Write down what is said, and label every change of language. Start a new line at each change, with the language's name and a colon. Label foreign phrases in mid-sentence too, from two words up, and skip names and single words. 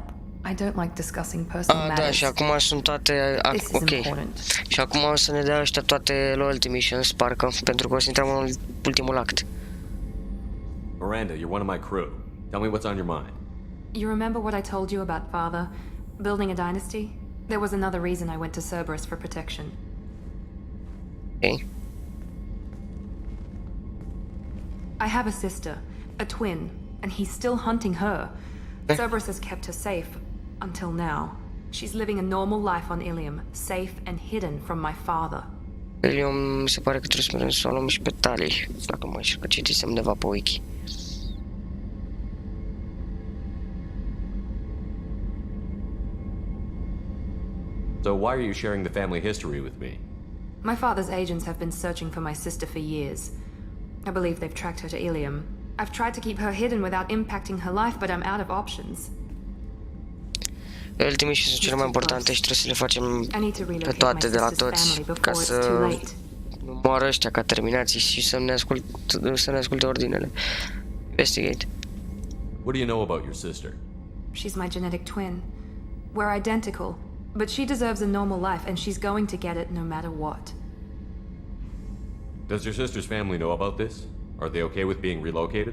English: I don't like discussing personal matters.
Romanian: Da, și acum sunt toate... Ok. Și acum o să ne dea ăștia toate
English: loyalty missions,
Romanian: parcă, pentru că o să intrăm în ultimul act.
English: Miranda, you're one of my crew. Tell me what's on your mind. You remember what I told you about Father? Building a dynasty? There was another reason I went to Cerberus for protection. Okay. I have a sister, a twin, and he's still hunting her. Cerberus has kept her safe, until now. She's living a normal life on Ilium, safe and hidden from my father. Ilium,
Romanian: mi se pare că trebuie să o luăm și pe Tali, dacă mă înșel, că citisem undeva pe wiki.
English: So why are you sharing the family history with me? My father's agents have been searching for my sister for years. I believe they've tracked her to Ilium. I've tried to keep her hidden without impacting her life, but I'm out of options.
Romanian: Ultimii și sunt cele mai importante și trebuie să le facem pe toate de la toți, ca să nu moară ăștia ca terminații și să ne asculte ordinele.
English: Investigate. What do you know about your sister? She's my genetic twin. We're identical, but she deserves a normal life and she's going to get it no matter what. Does your sister's family know about this? Are they okay with being relocated?